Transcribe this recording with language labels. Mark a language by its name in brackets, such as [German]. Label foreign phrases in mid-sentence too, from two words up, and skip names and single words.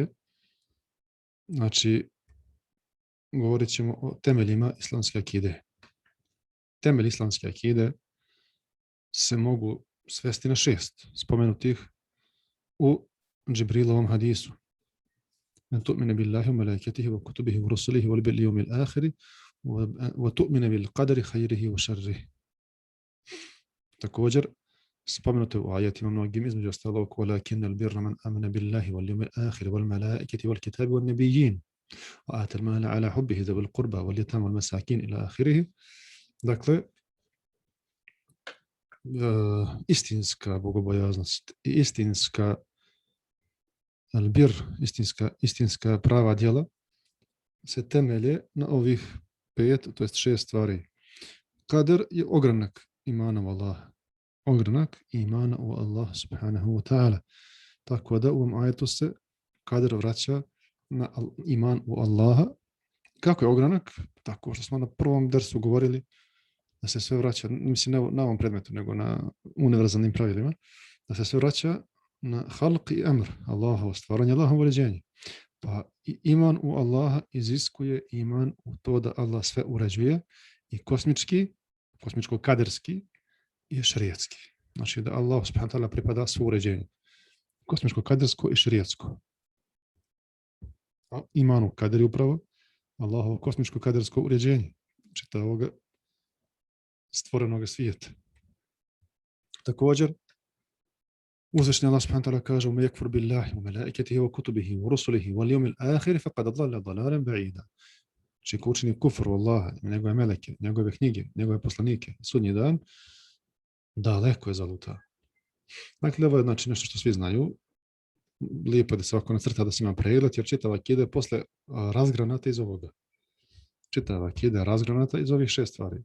[Bosnian] Znači, govorit ćemo o temeljima islamske akide. Temelji islamske akide se mogu svesti na 6 spomenutih u Džibrilovom hadisu. [Arabic] من تؤمن بالله وملائكته وكتبه ورسله واليوم الآخر وَتُؤْمِنَ بِالْقَدَرِ خَيْرِهِ وَشَرِّهِ. [Bosnian] Također, spomenuto u ajetima mnogim, između ostalog [Arabic] وَلَكِنَّ الْبِرَّ مَنْ آمَنَ بِاللَّهِ وَالْيَوْمِ الْآخِرِ وَالْمَلَائِكَةِ وَالْكِتَابِ وَالنَّبِيِّينَ وَآتَى الْمَالَ عَلَى حُبِّهِ ذَوِي الْقُرْبَى وَالْيَتَامَى وَالْمَسَاكِينَ إلى آخره. [Bosnian] Dakle, istinska bogobojaznost i istinska albir, istinska prava djela se temelje na ovih 5, to jest 6 stvari. Kader je ogranak imana u Allaha. Ogranak imana u Allah [Arabic] سبحانه وتعالى. [Bosnian] Tako da u ovom ajetu se kader vraća na iman u Allaha. Kako je ogranak? Tako što smo na prvom dersu govorili da se sve vraća, mislim ne na ovom predmetu, nego na univerzalnim pravilima, da se sve vraća na halq i amr, Allahovo stvaranje, Allahovo uređenje. Pa iman u Allaha iziskuje iman u to da Allah sve uređuje i kosmičko-kaderski i šerijatski. Znači da Allah [Arabic] سبحانه وتعالى [Bosnian] pripada svo uređenje. Kosmičko-kadersko i šerijatsko. A iman u kader je upravo Allahovo kosmičko-kadersko uređenje čitavog stvorenog svijeta. Također, uzvišeni Allah [Arabic] سبحانه وتعالى [Bosnian] kaže: [Arabic] "من يكفر بالله وملائكته وكتبه ورسله واليوم الآخر فقد ضل ضلالا بعيدا." [Bosnian] Či ko učini kufr u Allaha, njegove meleke, njegove knjige, njegove poslanike, sudnji dan, daleko je zalutao. Dakle, ovo je znači nešto što svi znaju. Lijepo je da se ovako nacrta, da se ima pregled, jer čitava akida je posle razgranata iz ovoga. Čitava akida je razgranata iz ovih 6 stvari.